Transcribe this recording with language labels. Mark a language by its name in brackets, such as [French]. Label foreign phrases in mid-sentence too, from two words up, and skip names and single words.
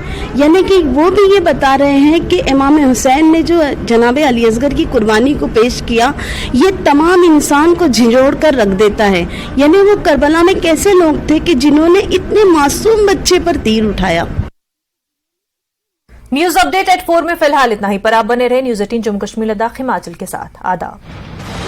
[Urdu] یعنی کہ وہ بھی یہ بتا رہے ہیں کہ امام حسین نے جو جناب علی اصغر کی قربانی کو پیش کیا یہ تمام انسان کو جھنجھوڑ کر رکھ دیتا ہے. یعنی وہ کربلا میں کیسے لوگ تھے کہ جنہوں نے اتنے معصوم بچے پر تیر اٹھایا. [English] news update at [Urdu] 4 میں فی الحال اتنا ہی. پر آپ بنے رہے نیوز 18 جموں کشمیر لداخ ہماچل کے ساتھ. آداب.